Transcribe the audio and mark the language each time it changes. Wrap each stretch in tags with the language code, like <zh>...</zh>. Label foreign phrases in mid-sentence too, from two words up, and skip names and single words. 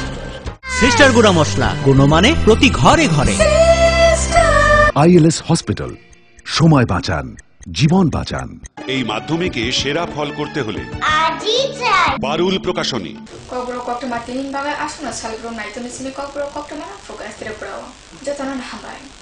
<bn>সিস্টার গুঁড়া মশলা, গুণমানে প্রতি ঘরে ঘরে। আইএলএস হসপিটাল, সময় বাঁচান, জীবন বাঁচান। এই মাধ্যমিকে সেরা ফল করতে হলে আজই চাই পারুল প্রকাশনী।</bn> <trp>Kokbro koktoma tinin bagai asuna salbro naitoni simi kokbro koktoma na fokas tirepro jotanan hambai.</trp>